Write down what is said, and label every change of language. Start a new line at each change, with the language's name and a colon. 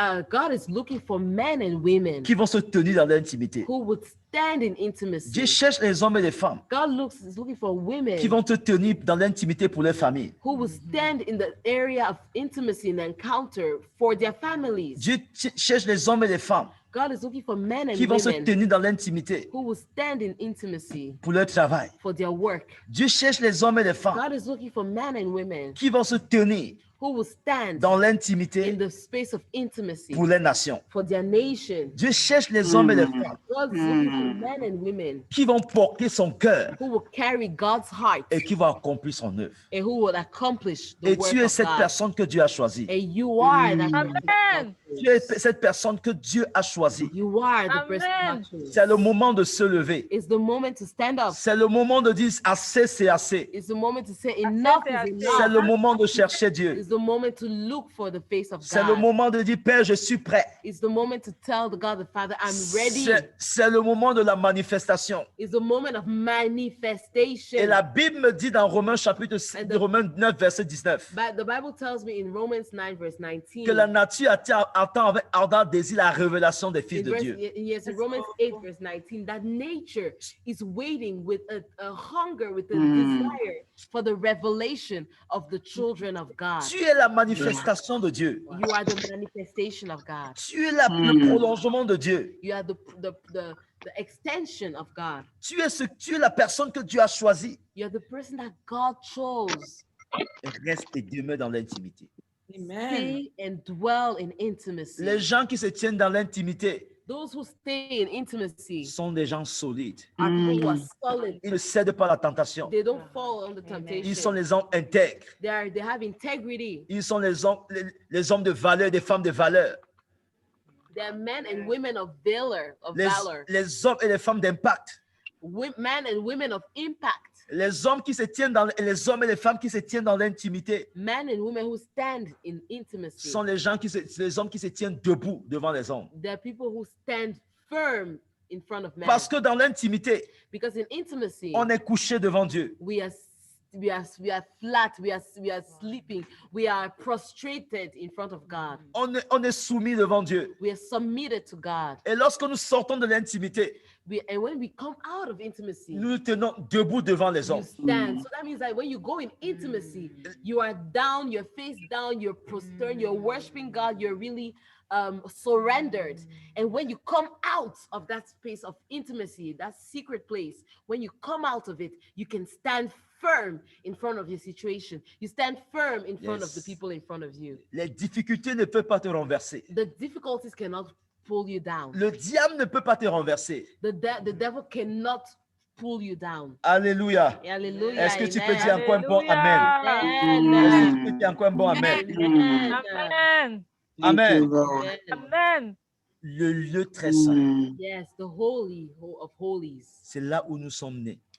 English: God is looking for men and women
French: qui vont se tenir dans l'intimité.
English: who would stand in
French: Dieu
English: intimacy.
French: cherche les hommes et les femmes
English: Is looking for women
French: qui vont te tenir dans l'intimité pour leur famille.
English: who will stand in the area of intimacy and encounter for their families.
French: Dieu cherche les hommes et les femmes
English: God is looking for men and
French: qui vont se
English: women
French: tenir dans l'intimité
English: who will stand in intimacy
French: pour leur travail.
English: for their work.
French: Dieu cherche les hommes et les femmes
English: God is looking for men and women
French: qui vont se tenir
English: who will stand
French: dans
English: in
French: l'intimité
English: the space of intimacy
French: pour les nations.
English: for their nation.
French: Dieu cherche les hommes et les femmes
English: God is looking for men and women
French: qui vont porter son cœur
English: who will carry God's heart
French: et qui vont accomplir son œuvre.
English: and who will accomplish the
French: Et
English: work
French: tu es
English: of
French: cette
English: God.
French: personne que Dieu a choisie.
English: And you are that person Amen.
French: Tu es cette personne que Dieu a choisie.
English: You are the person Amen. God chose.
French: C'est le moment de se lever.
English: It's the moment to stand up.
French: C'est le moment de dire assez, c'est assez.
English: It's the moment to say enough is
French: C'est le
English: enough.
French: moment de chercher Dieu.
English: It's the moment to look for the face of
French: C'est le
English: God.
French: moment de dire Père, je suis prêt.
English: It's the moment to tell the God the Father, I'm ready.
French: C'est le moment de la manifestation.
English: It's the moment of
French: Et
English: manifestation.
French: la Bible me dit dans Romains chapitre 6, Romains 9 verset 19
English: But the Bible tells me in Romans 9 verse 19.
French: que la nature attend avec ardent désir la révélation des fils
English: In
French: de
English: verse,
French: Dieu.
English: yes, in Romans 8 verse 19, that nature is waiting with a hunger, with a Hmm. desire for the revelation of the children of God.
French: Tu es la manifestation de Dieu.
English: You are the manifestation of God.
French: Tu es le prolongement de Dieu.
English: You are the extension of God.
French: Tu es la personne que Dieu a choisie.
English: You're the person that God chose.
French: Reste et demeure dans l'intimité.
English: Amen. Stay and dwell in intimacy.
French: Les gens qui se tiennent dans l'intimité
English: Those who stay in intimacy
French: sont des gens solides.
English: are people who are solid.
French: Ils ne cèdent pas à la tentation.
English: They don't fall under temptation.
French: Ils sont les hommes intègres.
English: They have integrity.
French: Ils sont les hommes de valeur, des femmes de valeur.
English: They are men and women of valor,
French: Les hommes et les femmes d'impact.
English: Men and women of impact.
French: Les hommes qui se tiennent dans les hommes et les femmes qui se tiennent dans l'intimité
English: Men and women who stand in intimacy.
French: sont les hommes qui se tiennent debout devant les hommes.
English: They're people who stand firm in front of men.
French: Parce que dans l'intimité,
English: Because in intimacy,
French: on est couché devant Dieu.
English: we are flat, we are sleeping, we are prostrated in front of God.
French: On est soumis devant Dieu.
English: We are submitted to God.
French: Et lorsque nous sortons de l'intimité,
English: And when we come out of intimacy,
French: nous nous tenons debout devant les
English: you
French: hommes.
English: stand. So that means that when you go in intimacy, you are down, your face down, you're prostrate, you're worshiping God, you're really surrendered. And when you come out of that space of intimacy, that secret place, when you come out of it, you can stand firm in front of your situation. You stand firm in front of the Yes. people in front of you.
French: Les difficultés ne peuvent pas te renverser.
English: The difficulties cannot pull you down.
French: Le diable ne peut pas te renverser.
English: The devil cannot pull you down.
French: Alléluia.
English: Hallelujah.
French: Est-ce que tu peux
English: amen.
French: dire encore un bon Amen?
English: Amen.
French: Est-ce que tu peux dire encore un bon Amen?
English: Amen. Amen. Amen. Amen.
French: Le lieu très saint,
English: Yes, the holy of holies.
French: c'est là où nous sommes nés.